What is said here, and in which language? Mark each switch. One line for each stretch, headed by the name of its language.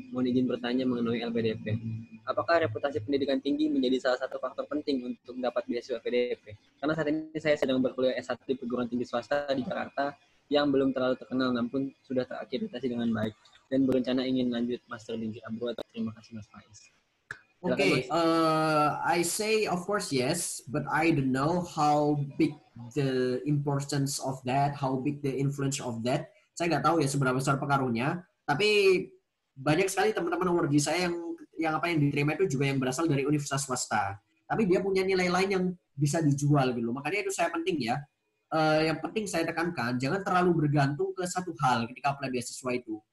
Indonesian: Mohon izin bertanya mengenai LPDP. Apakah reputasi pendidikan tinggi menjadi salah satu faktor penting untuk mendapat beasiswa LPDP? Karena saat ini saya sedang berkuliah S1 di perguruan tinggi swasta di Jakarta yang belum terlalu terkenal namun sudah terakreditasi dengan baik dan berencana ingin lanjut master di Abroad. Terima kasih Mas Faiz.
English: Okay, I say of course yes, but I don't know how big the importance of that, how big the influence of that.
Indonesian: Saya nggak tahu ya seberapa besar pengaruhnya, tapi banyak sekali teman-teman awardee saya yang apa yang diterima itu juga yang berasal dari universitas swasta. Tapi dia punya nilai lain yang bisa dijual gitu. Makanya itu saya penting ya. Yang penting saya tekankan, jangan terlalu bergantung ke satu hal ketika apply beasiswa itu.